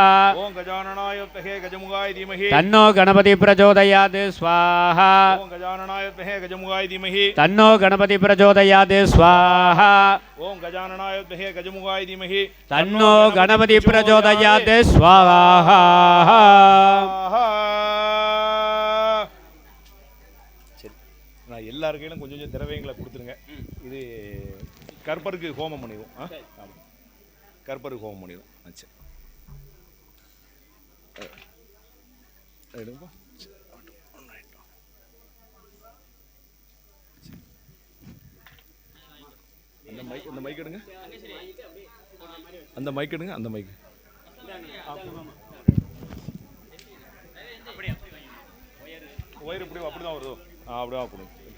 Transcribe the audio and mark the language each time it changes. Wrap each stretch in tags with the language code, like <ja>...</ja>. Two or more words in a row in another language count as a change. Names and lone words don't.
<sa>ओम गजाननाय तहे गजमुखाय धीमहि तन्नो गणपति प्रचोदयात् स्वाहा ओम गजाननाय तहे गजमुखाय धीमहि तन्नो गणपति प्रचोदयात् स्वाहा ओम गजाननाय तहे गजमुखाय धीमहि तन्नो गणपति प्रचोदयात् स्वाहा</sa> <ta>சரி நான் எல்லார் கையிலும் கொஞ்சம் கொஞ்சம் திரவியங்களை கொடுத்துருங்க இது கற்பருக்கு ஹோமம் பண்ணிடுவோம் ஆமாம் கற்பருக்கு ஹோமம் பண்ணிடுவோம் சரி எடுப்பா அந்த மைக் எடுங்க அந்த மைக் எடுங்க அந்த மைக் ஒயர் இப்படி அப்படிதான் வருதோ அப்படியே கொடுங்க</ta>